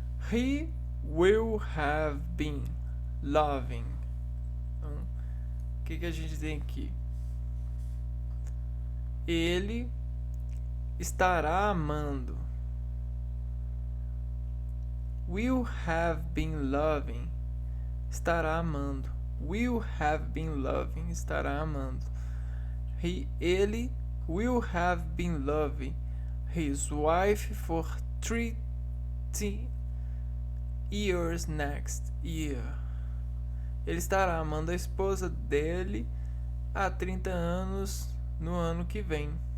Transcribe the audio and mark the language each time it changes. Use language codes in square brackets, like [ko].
[en] He will have been loving. [pt] Então, o que a gente tem aqui? Ele estará amando. [en] Will have been loving. [pt] Estará amando. [en] Will have been loving. [pt] Estará amando. [en] Ele will have been loving his wife for 30 years next year. [pt] Ele estará amando a esposa dele há 30 anos no ano que vem.